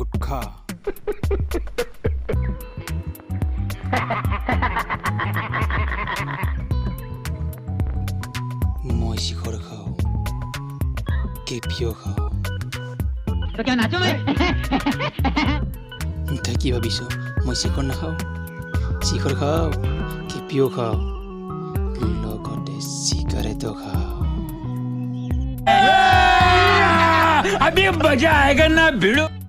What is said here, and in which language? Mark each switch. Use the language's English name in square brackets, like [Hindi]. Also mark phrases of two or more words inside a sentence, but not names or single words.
[Assamese] খা মই শিখৰ খাওঁ কেপিও খাওঁ [Hindi] तो क्या नाचो मैं [Assamese] তই কি ভাবিছ মই শিখৰ নাখাওঁ শিখৰ খাওঁ কেপিও খাওঁ লগতে চিগাৰেটো খাওঁ [Hindi] अभी मजा आएगा ना भिड़ो